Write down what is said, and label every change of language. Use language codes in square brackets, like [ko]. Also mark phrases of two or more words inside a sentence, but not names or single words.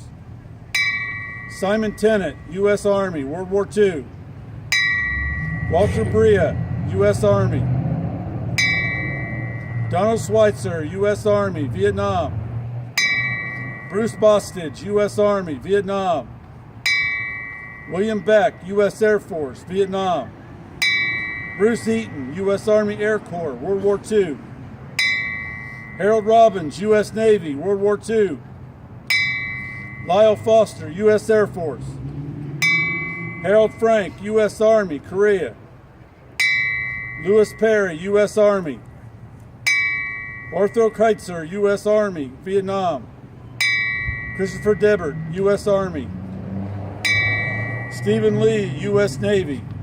[en] Simon Tennant, U.S. Army, World War II. Walter Bria, U.S. Army. Donald Schweitzer, U.S. Army, Vietnam. Bruce Bostidge, U.S. Army, Vietnam. William Beck, U.S. Air Force, Vietnam. Bruce Eaton, U.S. Army Air Corps, World War II. Harold Robbins, U.S. Navy, World War II. Lyle Foster, U.S. Air Force. Harold Frank, U.S. Army, Korea. Lewis Perry, U.S. Army. Arthur Kreitzer, U.S. Army, Vietnam. Christopher Debbert, U.S. Army. Stephen Lee, U.S. Navy.